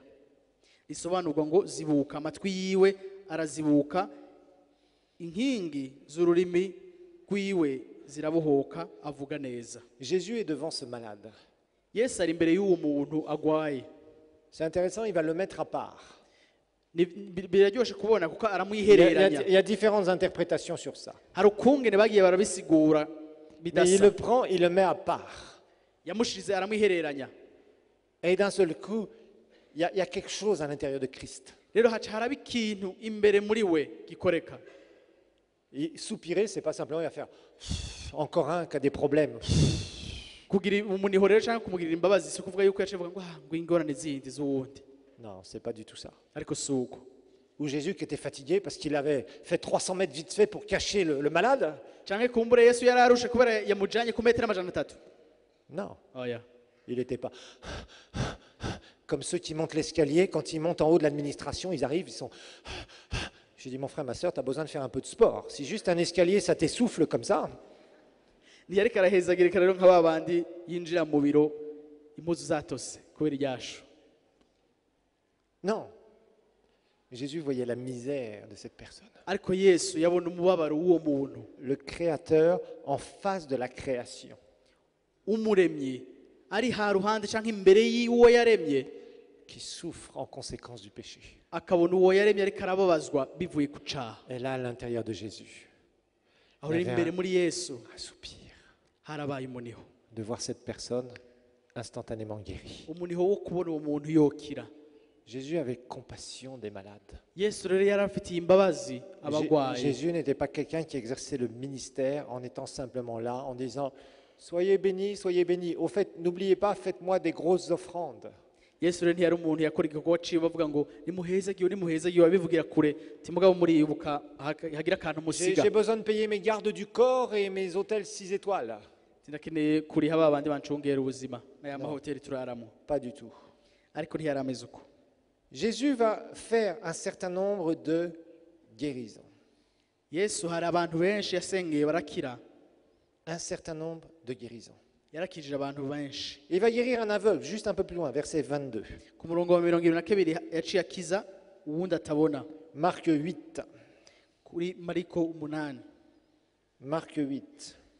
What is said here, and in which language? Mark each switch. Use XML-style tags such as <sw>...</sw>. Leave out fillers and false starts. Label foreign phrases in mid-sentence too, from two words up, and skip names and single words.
<rn>Risobanurwa ngo zibuka, amatwi yiwe arazibuka, inkingi z'ururimi rwiwe zirabohoka, avuga neza.</rn> <fr>Jésus est devant ce malade.</fr> <rn>Yesu ari imbere y'uwo muntu agwaye.</rn> <fr>C'est intéressant, il va le mettre à part.</fr> <rn>Biraryoshe kubona kuko</rn> <fr>Il y</fr> <rn>aramwihereranya.</rn> <fr>a différentes interprétations sur ça.</fr> <rn>Hari ukungene bagiye barabisigura</rn> <fr>Mais il</fr> <rn>bidasa.</rn> <fr>le prend, il le met à part.</fr> <rn>Yamushize aramwihereranya.</rn> <fr>Et d'un seul coup, il y a quelque chose à l'intérieur de Christ.</fr> <rn>Rero haca haraba ikintu imbere muri we gikoreka.</rn> <fr>Et soupirer, c'est pas simplement il va faire encore un qui a des problèmes.</fr> <rn>Kugira umuniho rero cyangwa kumugirira imbabazi si kuvuga yuko yaciye ngo ngo ingorane zindi z'uwundi.</rn> <fr>Non, c'est pas du tout ça.</fr> <rn>Ariko suko.</rn> <fr>Ou Jésus qui était fatigué parce qu'il avait fait 300 mètres vite fait pour cacher le malade.</fr> <rn>Cyangwa kumbure Yesu yararushe kubera yamujanye ku metero 300.</rn> <fr>Non,</fr> <rn>Oya.</rn> <fr>il n'était pas comme ceux qui montent l'escalier. Quand ils montent en haut de l'administration, ils arrivent, ils sont... J'ai dit, mon frère, ma soeur, tu as besoin de faire un peu de sport. Si juste un escalier, ça t'essouffle comme ça.</fr> <rn>Ntiyariko arahezagirika rero nk'ababandi yinjira mu biro impuzu zatose kubera iryasho.</rn> <fr>Non. Jésus voyait la misère de cette personne.</fr> <rn>Ariko Yesu yabona umubabaro w'uwo muntu,</rn> <fr>Le Créateur en face de la création.</fr> <rn>umuremyi ari ha ruhande cyangwa imbere y'uwo yaremye,</rn> <fr>Qui souffre en conséquence du péché.</fr> <rn>akabona uwo yaremye ariko arababazwa bivuye ku caha.</rn> <fr>Et là, à l'intérieur de Jésus,</fr> <rn>Aho rero imbere muri Yesu</rn> <fr>un soupir</fr> <rn>harabaye umuniho.</rn> <fr>de voir cette personne instantanément guérie.</fr> <rn>Umuniho wo kubona uwo muntu yokira.</rn> <fr>Jésus avait compassion des malades.</fr> <rn>Yesu rero yari afitiye imbabazi abagwaye.</rn> <fr>Jésus n'était pas quelqu'un qui exerçait le ministère en étant simplement là, en disant « Soyez bénis, soyez bénis. Au fait, n'oubliez pas, faites-moi des grosses offrandes.</fr> <rn>Yesu rero ntiyari umuntu yakora igikorwa ciwe bavuga ngo nimuhezagiwe abivugira kure ti mugabo muribuka hagira akantu musiga</rn> <fr>J'ai besoin de payer mes gardes du corps et mes hôtels 6 étoiles.</fr> <rn>tinakeneye kuriha babandi bancungera ubuzima n'aya mahoteli turaramo.</rn> <fr>Pas du tout.</fr> <rn>Ariko ntiyari ameze uko.</rn> <fr>Jésus va faire un certain nombre de guérisons.</fr> <rn>Yesu hari abantu benshi yasengeye barakira.</rn> <fr>Un certain nombre de guérisons.</fr> <rn>Yarakijije abantu benshi.</rn> <fr>Il va guérir un aveugle, juste un peu plus loin, verset 22.</fr> <rn>Ku murongo wa 22 yaciye akiza uwundi atabona.</rn> <fr>Marc 8.</fr> <rn>Kuri Mariko 8.</rn> <fr>Marc 8.</fr>